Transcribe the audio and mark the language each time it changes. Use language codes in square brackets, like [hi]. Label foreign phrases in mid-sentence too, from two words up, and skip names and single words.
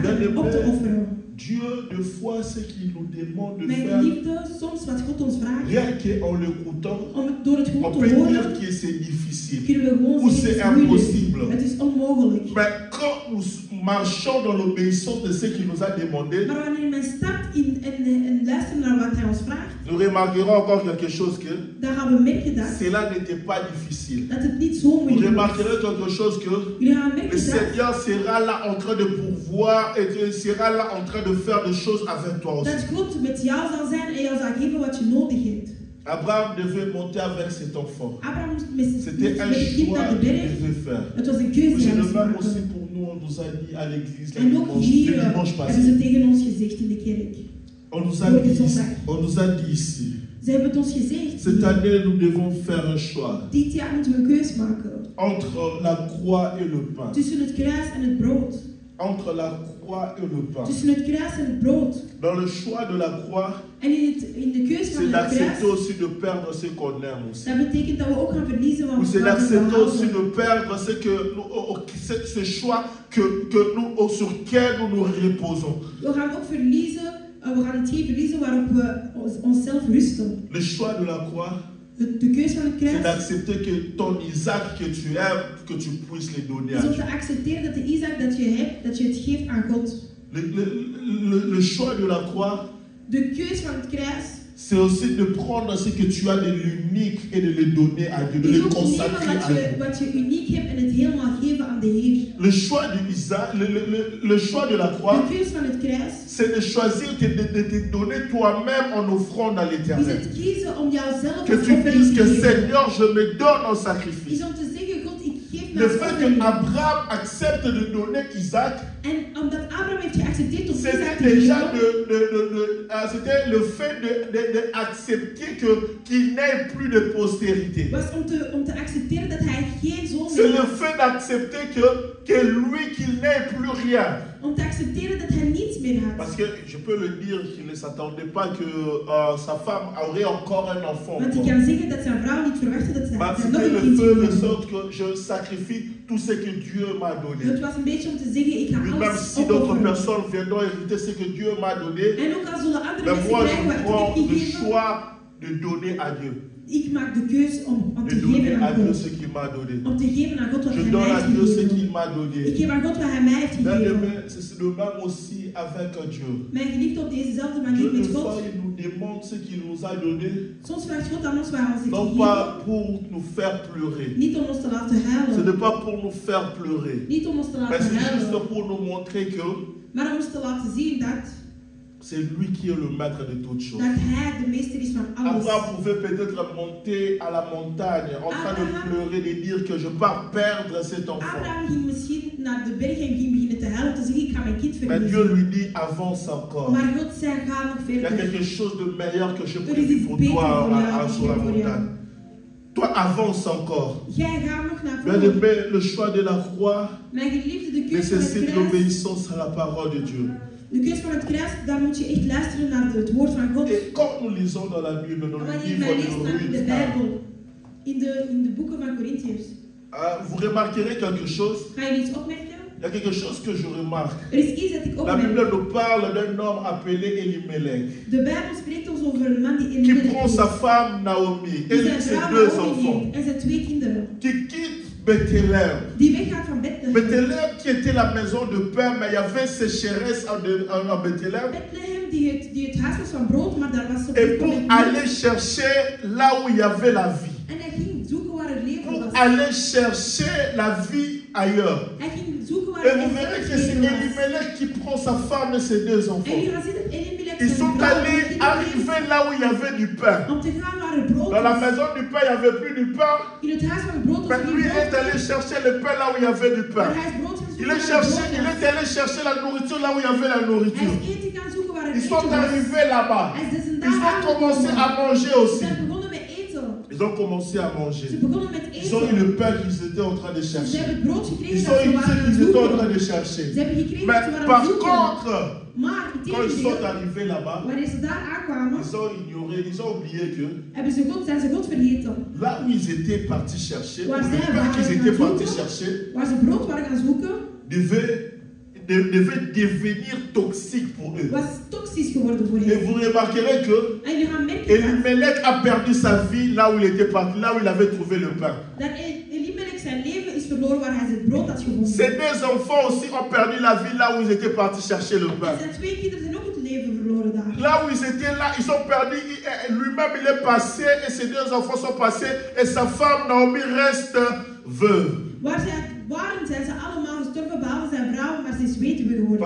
[fr] Ben, [nl] en hem op te offeren. [fr] Dieu, de fois, ce qu'il nous demande de [nl] Mijn [fr] faire, [nl] geliefde, soms wat God ons vraagt, [fr] rien qu'en l'écoutant, [nl] om het door het [fr] on [nl] gewoon [fr] peut [nl] te [fr] dire [nl] horen, [fr] que c'est difficile. [nl] kunnen we gewoon [fr] Ou [nl] zeggen, [fr] c'est [nl] het is moeilijk. [fr] impossible. [nl] Het is onmogelijk. [fr] Mais quand nous marchons dans l'obéissance de ce qu'il nous a demandé, [nl] Maar wanneer men stapt in luisteren naar wat hij ons vraagt, [fr] nous remarquerons encore quelque chose que [nl] dan gaan we merken dat [fr] cela n'était pas difficile. [nl] het niet zo [fr] Vous [nl] moeilijk is. [fr] remarquerez quelque chose que [nl] Jullie gaan [fr] le [nl] merken dat [fr] Seigneur sera là en train de pourvoir et qu'il sera là en train de faire des choses avec toi aussi. [nl] God met jou zal zijn en jou zal geven wat je nodig hebt. [fr] Abraham devait monter avec cet enfant. [nl] Abraham moest met [fr] C'était un [nl] het kind [fr] choix [nl] naar de [fr] qu'il [nl] berg. [fr] devait faire. [nl] Het was een keuze die [fr] C'est [nl] hij [fr] le [nl] moest [fr] même aussi [nl] maken. [fr] pour nous, on nous a dit à l'église le [nl] En ook hier [fr] dimanche [nl] hebben [fr] passé. [nl] ze tegen ons gezegd in de kerk. [fr] On nous a dit ici, [nl] Ze hebben het ons gezegd. [fr] cette année nous devons faire un choix [nl] Dit jaar moeten we een keus maken. [fr] entre la croix et le pain. [nl] Tussen het kruis en het brood. [fr] Entre la croix et le pain. [nl] Tussen het kruis en het brood. [fr] Dans le choix de la croix, [nl] En in de keus van [fr] c'est [nl] het [fr] d'accepter [nl] kruis, [fr] aussi de perdre ce qu'on aime aussi. [nl] dat betekent dat we ook gaan verliezen [fr] Ou [nl] wat [fr] c'est [nl] we [fr] d'accepter aussi [nl] houden. [fr] de perdre ce que ce choix que nous, sur lequel nous nous reposons. [nl] We gaan ook verliezen, we gaan hetgeen verliezen waarop we onszelf rusten. [fr] Le choix de la croix, [nl] De keus van het [fr] c'est [nl] kruis [fr] d'accepter que ton Isaac que tu aimes, que tu puisses le donner à [nl] is om [fr] Dieu. [nl] te accepteren dat de Isaac dat je hebt, dat je het geeft aan God. [fr] Le choix de la croix, [nl] De keus van het kruis [fr] c'est aussi de prendre ce que tu as de l'unique et de le donner à Dieu, de [nl] is [fr] le [nl] ook nemen [fr] consacrer à Dieu. [nl] wat je uniek hebt en het helemaal geven aan de Heer. [fr] Le choix de Isaac, le choix de la croix, [nl] De keus van het kruis [fr] c'est de choisir de te donner toi-même en offrande à [nl] is [fr] l'éternel. [nl] het kiezen om jouzelf [fr] Que [nl] als [fr] tu [nl] offering [fr] dises [nl] te [fr] que [nl] geven. [fr] Seigneur, je me donne en sacrifice. [nl] Is om te zeggen, God, ik geef [fr] Le [nl] mijn [fr] fait [nl] offering. [fr] que Abraham accepte de donner Isaac, [nl] En omdat Abraham heeft geaccepteerd om Isaac [fr] c'était [nl] te [fr] déjà [nl] geven, [fr] c'était le fait d'accepter qu'il n'ait plus de postérité. [nl] was om te accepteren dat hij geen zoon [fr] C'est [nl] meer [fr] le [nl] had. [fr] fait d'accepter que lui, qu'il n'ait plus rien. [nl] Om te accepteren dat hij niets meer had. [fr] Parce que je peux le dire qu'il ne s'attendait pas que sa femme aurait encore un enfant. [nl] Want ik kan zeggen dat zijn vrouw niet verwachtte dat [fr] Mais [nl] zij nog [fr] c'était [nl] een [fr] le [nl] kind [fr] fait [nl] zou [fr] de [nl] hebben. [fr] sorte que je sacrifie tout ce que Dieu m'a donné. [nl] Het was een beetje om te zeggen, ik ga [fr] Et même [nl] alles [fr] si d'autres [nl] opofferen. [fr] personnes viendront hériter ce que Dieu m'a donné, [nl] En ook al zullen andere [fr] mais [nl] mensen [fr] moi [nl] krijgen [fr] je [nl] wat ik [fr] prends [nl] heb [fr] le [nl] gegeven, [fr] choix de donner à Dieu. [nl] ik maak de keus om [fr] De [nl] te [fr] donner [nl] geven [fr] à [nl] aan [fr] Dieu [nl] God. [fr] ce qu'il m'a donné. [nl] Om te geven aan God wat [fr] Je [nl] hij mij [fr] donne à [nl] heeft [fr] Dieu ce [nl] gegeven. [fr] qu'il m'a [nl] Ik [fr] donné. [nl] geef aan God wat hij mij heeft [fr] Bien [nl] gegeven. [fr] aimé, c'est le même aussi avec Dieu. [nl] Mijn geliefde, op dezezelfde [fr] Dieu, [nl] manier met [fr] une fois, [nl] God. [fr] il nous demande ce qu'il nous a donné, [nl] Soms vraagt God aan ons waar ons heeft [fr] non [nl] gegeven. [fr] pas pour nous faire pleurer. [nl] Niet om ons te laten [fr] Ce [nl] huilen. [fr] n'est pas pour nous faire pleurer. [nl] Niet om ons te [fr] Mais [nl] laten [fr] c'est juste [nl] huilen. [fr] pour nous montrer que [nl] Maar om ons te laten zien dat [fr] c'est lui qui est le maître de toutes choses. [nl] hij de meester is van alles. [fr] Abraham pouvait peut-être monter à la montagne en train de pleurer, de dire que je pars perdre cet enfant. [nl] Abraham ging misschien naar de berg en ging beginnen te huilen. Te zeggen, ik ga mijn kind [fr] Mais Dieu [nl] verliezen. [fr] lui dit, avance encore. [nl] Maar God zei, ga nog [fr] Il y a [nl] verder. [fr] quelque chose de meilleur que je [nl] Er is [fr] prédis [nl] iets [fr] pour [nl] beter [fr] toi [nl] voor jou [fr] sur la [nl] gegeven voor jou. [fr] montagne. Toi, avance encore. [nl] Jij gaat nog naar [fr] Bien [nl] voren. [fr] aimé, le choix de la croix [nl] Mijn geliefde, de keus van het [fr] nécessite [nl] kruis. [fr] l'obéissance à la parole de Dieu. [nl] De keus van het kruis, daar moet je echt luisteren naar het woord van God. [fr] Et quand nous lisons dans la Bible, dans le [nl] Wanneer [fr] livre [nl] wij lezen naar in de [fr] de [nl] Bijbel, in de boeken van Corinthiërs, [fr] vous remarquerez quelque chose. [nl] ga je iets opmerken? [fr] Il y a quelque chose que je remarque. [nl] Er is iets dat ik [fr] La [nl] opmerk. [fr] Bible nous parle d'un homme appelé Elimelech [nl] De Bijbel spreekt ons over een man die [fr] qui [nl] Elimelech [fr] prend [nl] is, [fr] sa femme Naomi [nl] die [fr] et [nl] zijn [fr] ses [nl] vrouw [fr] deux [nl] Naomi [fr] enfants, [nl] heeft en zijn 2 kinderen, [fr] qui quitte Bethléem. [nl] die weggaat van Bethlehem. [fr] Bethléem qui était la maison de pain, mais il y avait sécheresse en Bethléem. [nl] Bethlehem die het huis was van brood, maar daar was zo [fr] Et pour aller chercher là où il y avait la vie. [nl] En hij ging zoeken waar het leven [fr] Pour [nl] was. [fr] aller chercher la vie ailleurs. [nl] Hij ging zoeken waar [fr] Et [nl] het [fr] vous verrez que c'est [nl] leven was. [fr] Elimelech qui prend sa femme et ses 2 [nl] En [fr] enfants. [nl] je gaat zien dat Elimelech [fr] Ils [nl] zijn [fr] sont [nl] vrouw en [fr] allés [nl] kinderen [fr] arriver là où il y avait du pain. [nl] om te gaan waar het brood [fr] Dans la [nl] was. [fr] maison du pain, il n'y avait plus du pain. [nl] In het huis van het brood was [fr] Mais [nl] er [fr] lui [nl] geen [fr] est [nl] brood. [fr] allé chercher le pain là où il y avait du [nl] Maar [fr] pain. [nl] hij is brood gaan [fr] Il [nl] zoeken [fr] est, [nl] waar het brood [fr] il [nl] was. [fr] est allé chercher la nourriture là où il y avait la [nl] Hij [fr] nourriture. [nl] is eten gaan zoeken waar het [fr] Ils [nl] eten [fr] sont [nl] was. [fr] arrivés là-bas. [nl] Hij is dus [fr] Ils [nl] daar [fr] ont commencé à manger [nl] Ze [fr] aussi. [nl] zijn begonnen met eten. [fr] Ils ont commencé à manger. [nl] Ze begonnen met [fr] Ils ont eu [nl] eten. [fr] le pain qu'ils étaient en train de [nl] Ze [fr] chercher. [nl] hebben het brood gekregen [fr] Ils [nl] dat [fr] ont [nl] ze [fr] eu ce [nl] waren aan het [fr] qu'ils étaient en train [nl] zoeken. [fr] de chercher. [nl] Ze hebben gekregen dat [fr] Mais [nl] ze waren aan [fr] par [nl] het zoeken. [fr] contre, [nl] Maar [fr] quand ils sont [nl] integendeel, [fr] arrivés là-bas, [nl] wanneer ze daar aankwamen, [fr] ils ont ignoré, ils ont oublié que [nl] zijn ze God vergeten. [fr] là où ils étaient partis chercher, Ouais, le c'est pain vrai, qu'ils ouais, étaient ouais. partis chercher, [nl] Waar ze brood waren gaan zoeken, [fr] devait devenir toxique pour eux. [nl] was toxisch geworden voor [fr] Et [nl] hen. [fr] vous remarquerez que [nl] En je gaat merken dat [fr] Elimelech a perdu sa vie là où il était parti, là où il avait trouvé le pain. [nl] Elimelech zijn leven is verloren waar hij zijn brood had gevonden. [fr] Ses 2 enfants aussi ont perdu la vie là où ils étaient partis chercher le pain. [nl] En zijn 2 kinderen zijn ook het leven verloren daar. [fr] Là où ils étaient là, ils ont perdu, lui-même il est passé et ses 2 enfants sont passés et sa femme Naomi reste veuve. [nl] Waar zij waren, zijn ze allemaal gestorven, behalve zijn vrouw, maar ze is weduwe geworden.